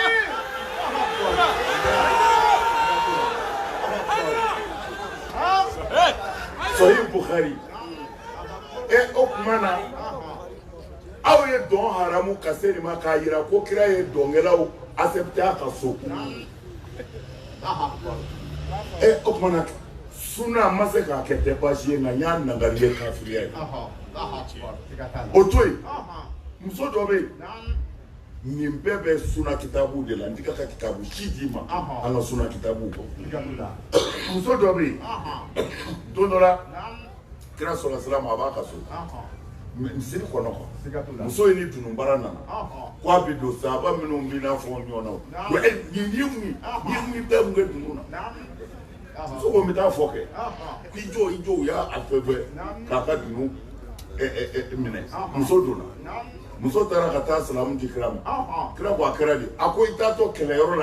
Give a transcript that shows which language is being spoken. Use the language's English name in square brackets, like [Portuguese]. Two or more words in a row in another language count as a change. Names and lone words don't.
[Bambara] Sahihu Bukhari o kuma na aw ye dɔn haramu ka se nin ma k'a yira ko kira ye dɔnkɛlaw accepté a ka so o kuma na suna ma se k'a kɛ tɛ baasi ye nka n y'a nangari ye kafiriya ye o to yen muso dɔ bɛ yen nin bɛɛ bɛ suna kitabu de la n tɛ ka kitabu si d'i ma an ka suna kitabu kɔ muso dɔ bɛ yen don dɔ la kira [Arabic] صلى الله عليه وسلم [Bambara] a b'a ka so misiri kɔnɔ quoi muso in ni dunubara nana ko a bɛ don sahaba minnu bɛ n'a fɔ ɲɔgɔn na wa nin bɛɛ mun kɛ dunu na muso ko n bɛ taa fɔ kɛ i jɔ u y'a fɛn bɛɛ k'a ka dunu minɛ muso donna muso taara ka taa salamu di kira ma kira ko a kɛra de a ko i taatɔ kɛlɛyɔrɔ la